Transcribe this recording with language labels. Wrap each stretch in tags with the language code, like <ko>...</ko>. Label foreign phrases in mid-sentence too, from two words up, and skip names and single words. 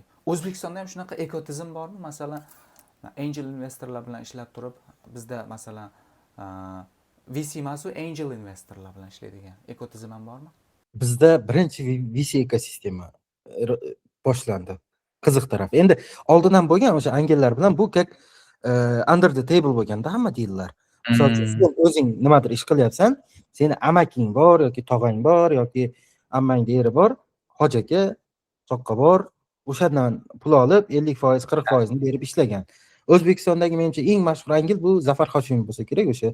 <uz>O'zbekistonda ham shunaqa ekotizm bormi? Masalan, angel investorlar bilan ishlab turib, bizda masalan VC emas, angel investorlar bilan ishlaydigan ekotizm ham bormi? Bizda birinchi VC ekosistema boshlandi. Qiziq taraf. Endi oldindan bo'lgan o'sha angellar bilan bu как</uz> <en>under the table</en> <uz>bo'lganda hamma deallar. Misol uchun sen o'zing nimadir ish qilyapsan, seni amaking bor yoki tog'ang bor yoki ammang eri bor, hojaga soqqa bor, o'shadan pul olib 50%, 40%ni berib ishlagan. O'zbekistondagi menimcha eng mashhur Angel bu Zafar Hoshimov bo'lsa kerak, o'sha</uz>